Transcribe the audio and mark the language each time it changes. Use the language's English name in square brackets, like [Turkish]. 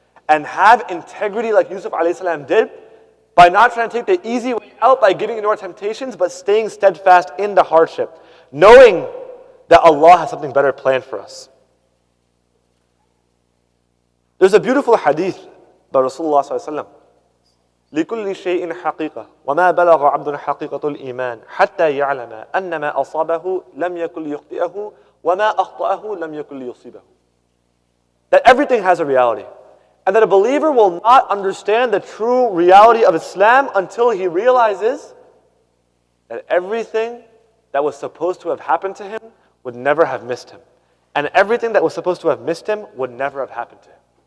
[English] And have integrity like Yusuf alayhi salam did, by not trying to take the easy way out by giving into our temptations, but staying steadfast in the hardship, knowing that Allah has something better planned for us. There's a beautiful hadith by Rasulullah sallallahu alaihi wasallam. [Arabic] لكل شيء حقيقة وما بلغ عبد حقيقة الإيمان حتى يعلم أن ما أصابه لم يكن ليخطئه وما أخطأه لم يكن ليصيبه. [English] That everything has a reality, and that a believer will not understand the true reality of Islam until he realizes that everything that was supposed to have happened to him would never have missed him, and everything that was supposed to have missed him would never have happened to him.